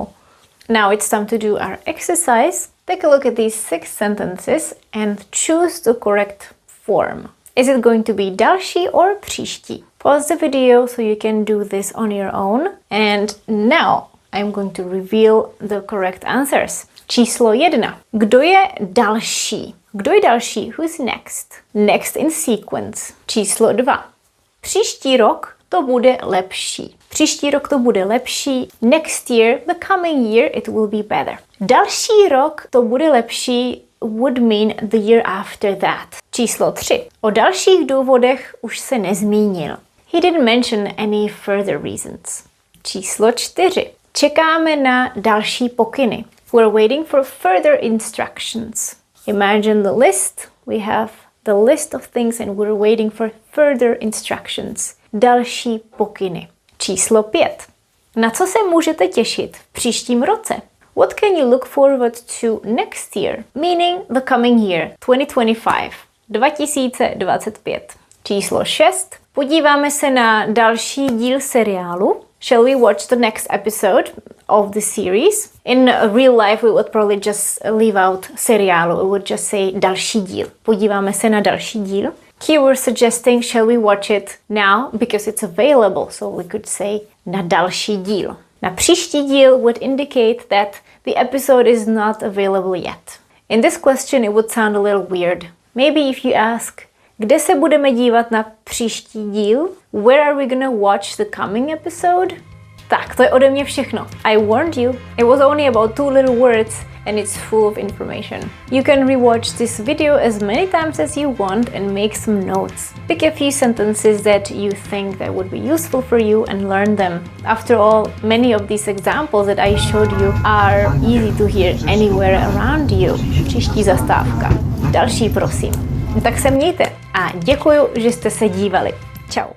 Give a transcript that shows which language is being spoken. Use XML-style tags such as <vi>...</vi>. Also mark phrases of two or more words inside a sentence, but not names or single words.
<en>Now it's time to do our exercise. Take a look at these 6 sentences and choose the correct form. Is it going to be další or příští? Pause the video so you can do this on your own. And now I'm going to reveal the correct answers.</en> <cs>Číslo 1. Kdo je další? Kdo je další?</cs> <en>Who's next? Next in sequence.</en> <cs>Číslo 2. Příští rok to bude lepší. Příští rok to bude lepší.</cs> <en>Next year, the coming year, it will be better.</en> <cs>Další rok to bude lepší</cs> <en>would mean the year after that.</en> <cs>Číslo 3. O dalších důvodech už se nezmínil.</cs> <en>He didn't mention any further reasons.</en> <cs>Číslo 4. Čekáme na další pokyny.</cs> <en>We're waiting for further instructions. Imagine the list. We have the list of things and we're waiting for further instructions.</en> <cs>Další pokyny. Číslo 5. Na co se můžete těšit v příštím roce?</cs> <en>What can you look forward to next year? Meaning the coming year, 2025. 2025.</en> <cs>Číslo 6. Podíváme se na další díl seriálu.</cs> <en>Shall we watch the next episode of the series? In real life we would probably just leave out seriálu. We would just say</en> <cs>další díl. Podíváme se na další díl.</cs> <en>Here we're suggesting shall we watch it now because it's available. So we could say</en> <cs>na další díl. Na příští díl</cs> <en>would indicate that the episode is not available yet. In this question it would sound a little weird. Maybe if you ask,</en> <cs>kde se budeme dívat na příští díl?</cs> <en>Where are we gonna watch the coming episode?</en> <cs>Tak, to je ode mě všechno.</cs> <en>I warned you. It was only about 2 little words and it's full of information. You can rewatch this video as many times as you want and make some notes. Pick a few sentences that you think that would be useful for you and learn them. After all, many of these examples that I showed you are easy to hear anywhere around you.</en> <cs>Příští zastávka. Další, prosím. Tak se mějte a děkuju, že jste se dívali. Čau.</cs>